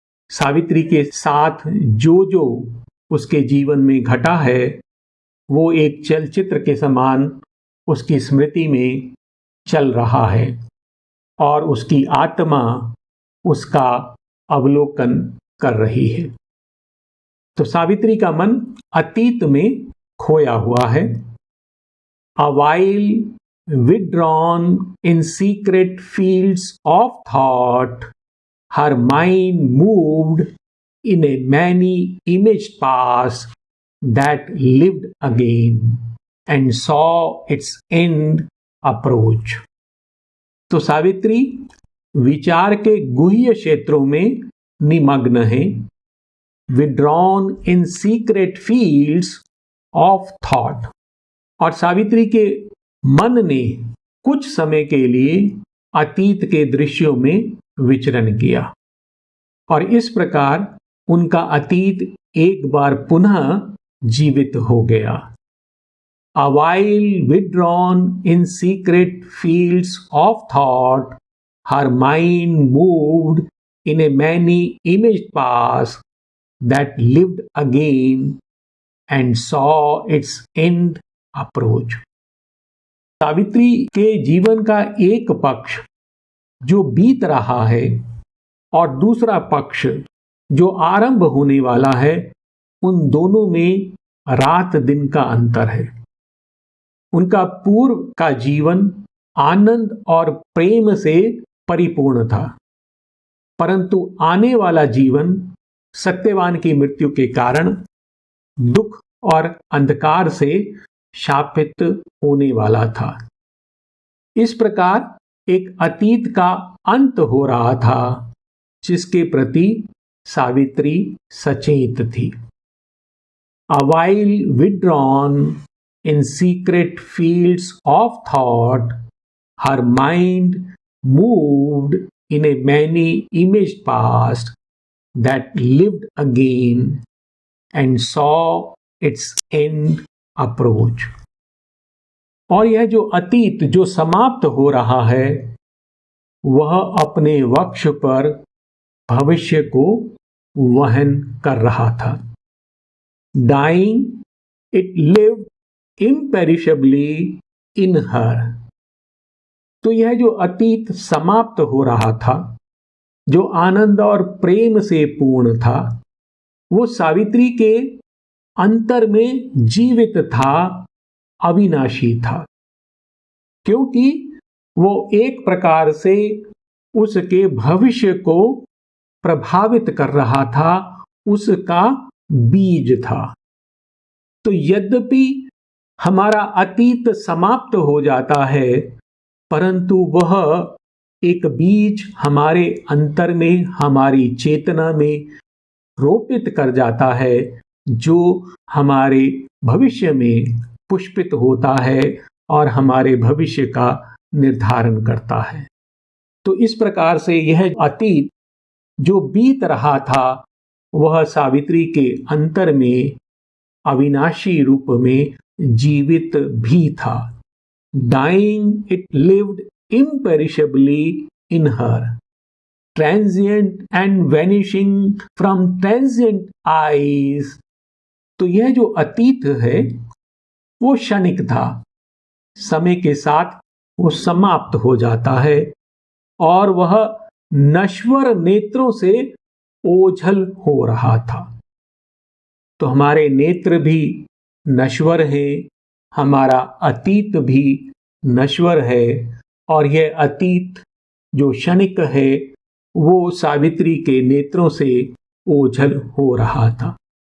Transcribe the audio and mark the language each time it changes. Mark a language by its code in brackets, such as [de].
[hi] सावित्री के साथ जो जो उसके जीवन में घटा है वो एक चलचित्र के समान उसकी स्मृति में चल रहा है और उसकी आत्मा उसका अवलोकन कर रही है। तो सावित्री का मन अतीत में खोया हुआ है। [en] A while withdrawn in secret fields of thought, her mind moved in a many-imaged past that lived again and saw its end approach. [hi] तो सावित्री विचार के गुह्य क्षेत्रों में निमग्न है। [en] Withdrawn in secret fields of thought। [hi] और सावित्री के मन ने कुछ समय के लिए अतीत के दृश्यों में विचरण किया और इस प्रकार उनका अतीत एक बार पुनः जीवित हो गया। [en] A while withdrawn in secret fields of thought, her mind moved in a many-imaged past that lived again and saw its end approach। [hi] Savitri के जीवन का एक पक्ष जो बीत रहा है और दूसरा पक्ष जो आरंभ होने वाला है, उन दोनों में रात दिन का अंतर है। उनका पूर्व का जीवन आनंद और प्रेम से परिपूर्ण था, परंतु आने वाला जीवन सत्यवान की मृत्यु के कारण दुख और अंधकार से शापित होने वाला था। इस प्रकार एक अतीत का अंत हो रहा था जिसके प्रति सावित्री सचेत थी। [en] A while withdrawn in secret fields of thought, her mind moved in a many-imaged past that lived again and saw its end approach. [hi] और यह जो अतीत जो समाप्त हो रहा है, वह अपने वक्ष पर भविष्य को वहन कर रहा था। [en] Dying, it lived imperishably in her. [hi] तो यह जो अतीत समाप्त हो रहा था, जो आनंद और प्रेम से पूर्ण था, वो सावित्री के अंतर में जीवित था, अविनाशी था, क्योंकि वो एक प्रकार से उसके भविष्य को प्रभावित कर रहा था, उसका बीज था। तो यद्यपि हमारा अतीत समाप्त हो जाता है, परंतु वह एक बीज हमारे अंतर में, हमारी चेतना में रोपित कर जाता है, जो हमारे भविष्य में पुष्पित होता है और हमारे भविष्य का निर्धारण करता है। तो इस प्रकार से यह अतीत जो बीत रहा था, वह सावित्री के अंतर में अविनाशी रूप में जीवित भी था। [en] Dying, it lived imperishably in her, transient and vanishing from transient eyes. [hi] तो यह जो अतीत है वो क्षणिक था, समय के साथ वो समाप्त हो जाता है और वह नश्वर नेत्रों से ओझल हो रहा था। तो हमारे नेत्र भी नश्वर हैं, हमारा अतीत भी नश्वर है, और यह अतीत जो क्षणिक है वो सावित्री के नेत्रों से ओझल हो रहा था।